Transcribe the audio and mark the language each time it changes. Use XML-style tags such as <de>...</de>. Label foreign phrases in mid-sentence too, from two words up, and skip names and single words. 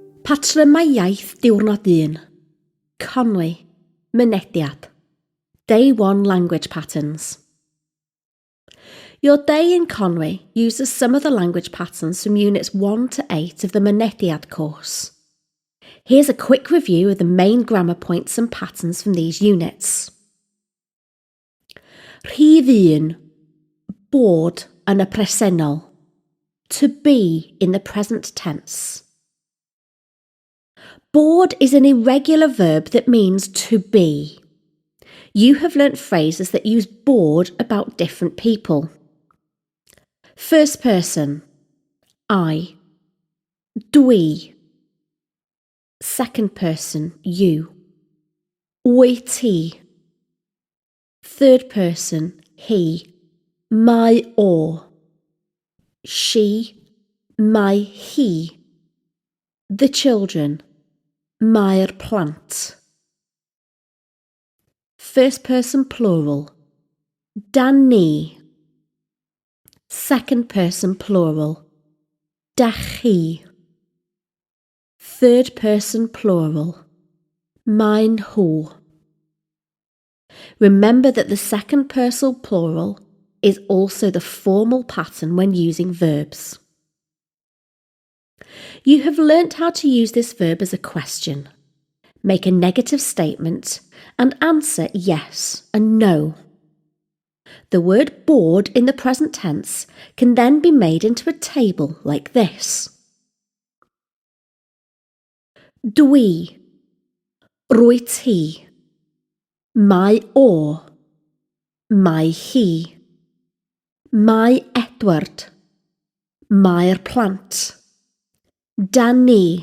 <cy>Patrymau iaith diwrnod 1. Conwy, mynediad.</cy> <en>Day 1 language patterns. Your day in Conwy uses some of the language patterns from units 1 to 8 of the mynediad course. Here's a quick review of the main grammar points and patterns from these units.</en> <cy>Rhif 1. Bod yn y presennol.</cy> <en>To be in the present tense. Bod is an irregular verb that means to be. You have learnt phrases that use bod about different people. First person, I. Dwi. Second person, you.</en> <cy>Wyt ti.</cy> <en>Third person, he.</en> <cy>Mae o. She. Mae hi.</cy> <en>The children.</en> <cy>Mae'r plant.</cy> <en>First person plural.</en> <cy>Dan ni.</cy> <en>Second person plural.</en> <cy>Dach chi.</cy> <en>Third person plural.</en> <cy>Mae'n nhw.</cy> <en>Remember that the second person plural is also the formal pattern when using verbs. You have learnt how to use this verb as a question. Make a negative statement and answer yes and no. The word bod in the present tense can then be made into a table like this.</en> <cy>Dwi. Rwyt ti. Mae o. Mae hi. Mae Edward. Mae'r plant. Dan ni.</cy>